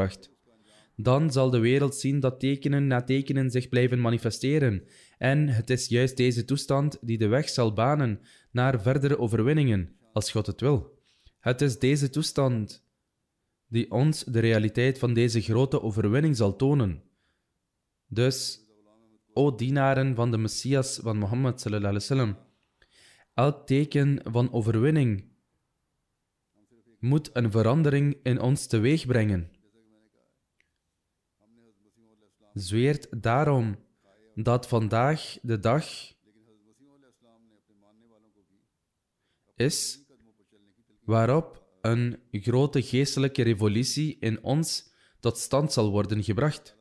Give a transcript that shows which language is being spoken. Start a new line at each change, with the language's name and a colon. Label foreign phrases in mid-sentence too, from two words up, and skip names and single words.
Dutch: Dan zal de wereld zien dat tekenen na tekenen zich blijven manifesteren En het is juist deze toestand die de weg zal banen naar verdere overwinningen, als God het wil. Het is deze toestand die ons de realiteit van deze grote overwinning zal tonen. Dus, o dienaren van de Messias van Mohammed
Arabic: صلى الله عليه وسلم,
Dutch: elk teken van overwinning moet een verandering in ons teweeg brengen. Zweert daarom dat vandaag de dag is waarop een grote geestelijke revolutie in ons tot stand zal worden gebracht.